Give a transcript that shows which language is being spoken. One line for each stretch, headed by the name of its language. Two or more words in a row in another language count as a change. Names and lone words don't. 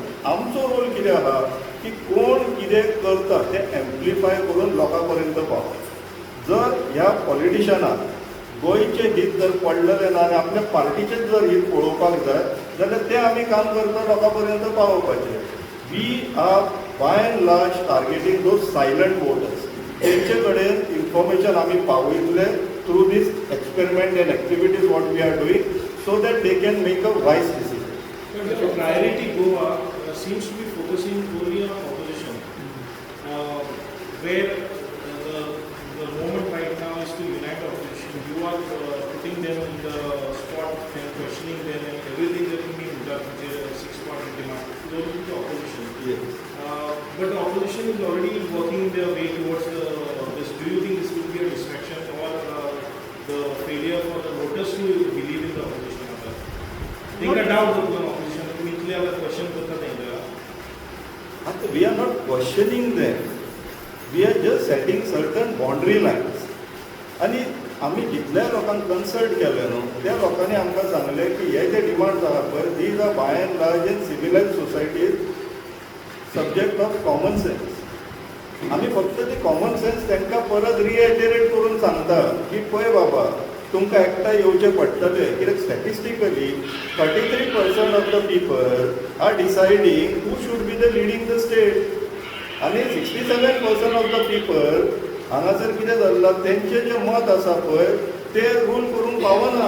Konkani: आमचो रोल कितें आहा की कोण कितें करता तें एम्प्लिफाय करून लोकां पर्यंत पावप. जर ह्या पॉलिटिशनाक गोंयचे हीत जर पडलेले ना आनी आपल्या पार्टीचेच जर हीत पळोवपाक जाय जाल्यार तें आमी काम करता लोकां पर्यंत पावोवपाचें.
English: We are by and large targeting those silent voters.
Konkani: तेंचे कडेन इन्फॉर्मेशन आमी पावयतले
English: through this experiment and activities what we are doing so that they can make a wise decision. But the priority Goa seems to be focusing only on opposition, where the moment right now is to unite opposition. You are putting them in the spot and questioning them and everything that you mean that their 6-point demand. Those are the opposition. Yes. But the opposition is already working their way towards this. Do you think this will be a distraction or the failure for the voters to believe in the opposition? Take a doubt of the opposition.
Konkani: तुम्ही इतले अगर क्वेश्चन करता तेंका.
English: We are not questioning them. We are just setting certain boundary lines.
Konkani: आणि आमी जितल्या लोकांक कन्सल्ट केले न्हू त्या लोकांनी आमकां सांगलें की हे जे डिमांड्स आहा पळय
English: these are by and large in civilised societies subject of common sense.
Konkani: आमी फक्त ती
English: common sense
Konkani: तांकां परत रिएटरेट करून सांगता की पळय बाबा तुमकां एकठांय येवचें पडटलें कित्याक
English: statistically 33% of the people are deciding who should be the leading the state
Konkani: आनी
English: 67% of the people
Konkani: हांगासर कितें जाल्लां तेंचें जें मत आसा पळय तें रूल करूंक पावना.